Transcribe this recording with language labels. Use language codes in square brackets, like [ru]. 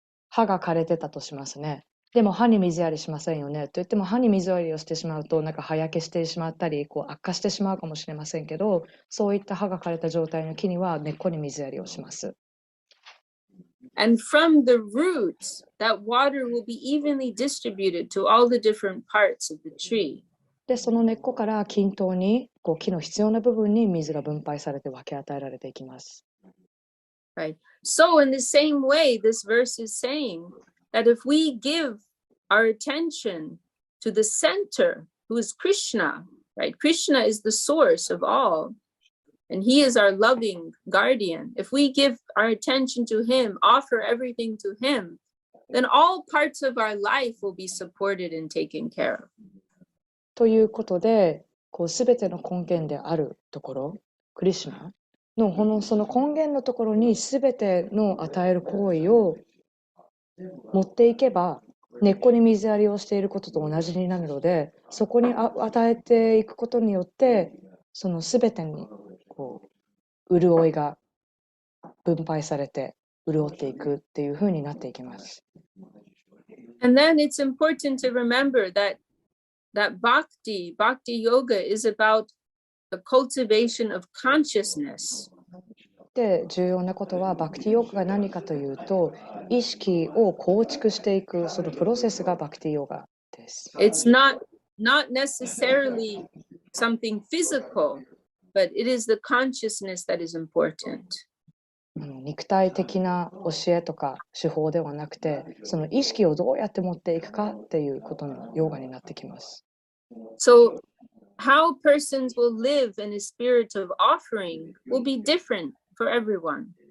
[ja] 葉が枯れてたとしますね。でも葉に水やりしませんよねと言っても葉に水やりをしてしまうと葉焼けしてしまったり悪化してしまうかもしれませんけど、そういった葉が枯れた状態の木には根っこに水やりをします。 [en] And from the roots, that water will be evenly distributed to all the different parts of the tree. [ja] で、その根っこから均等に木の必要な部分に水が分配されて分け与えられていきます。 [en] Right. So in the same way, this verse is saying that if we give our attention to the center, who is Krishna, right? Krishna is the source of all. and he is our loving guardian. If we give our attention to him, offer everything to him, then all parts of our life will be supported and taken care of. [ja] ということで、すべての根源であるところ、クリシュナのその根源のところにすべての与える行為を持っていけば、根っこに水やりをしていることと同じになるので、そこに与えていくことによって、そのすべてに潤いが分配されて潤っていくっていうふうになっていきます。 [en] And then it's important to remember that bhakti yoga is about the cultivation of consciousness. [ja] で、重要なことはバクティヨガが何かというと、意識を構築していくそのプロセスがバクティヨガです。 [en] It's not necessarily something physical, but it is the consciousness that is important. [ja] 肉体的な教えとか手法ではなくて、その意識をどうやって持っていくかっていうことのヨガになってきます。 [en] So how persons will live in a spirit of offering will be different for everyone.